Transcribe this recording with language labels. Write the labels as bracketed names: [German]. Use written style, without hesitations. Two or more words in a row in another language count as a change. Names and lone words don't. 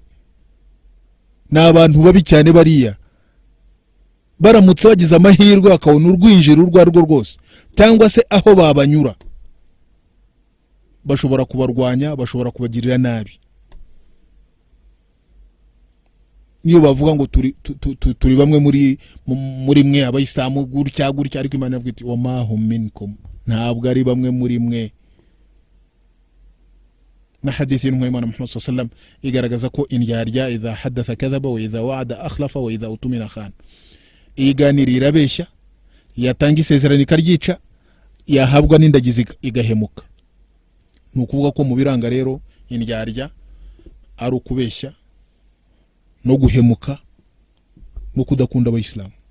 [Kinyarwanda] N'abantu babi cyane bariya, baramutse bagize amahirwe bakabona urwinjiro urwo arwo rwose cyangwa se aho babanyura, bashobora kubarwanya, bashobora kubagirira nabi. Niyo bavuga ngo turi bamwe muri mwe abayisilamu gutya, ariko Imana ivuga iti [Arabic] وما هم منكم, [Kinyarwanda] ntabwo ari bamwe muri mwe. Na hadithi y'Imana Muhammad [Arabic] صلى الله عليه وسلم [Kinyarwanda] igaragaza ko indyarya [Arabic] إذا حدث كذب وإذا وعد أخلف وإذا اؤتمن خان, [Kinyarwanda] iganirira abeshya, yatanga isezerano ikaryica, yahabwa n'indagizi igahemuka. Nukuvuga ko mu biranga rero indyarya ari ukubeshya no guhemuka no kudakunda abayisilamu.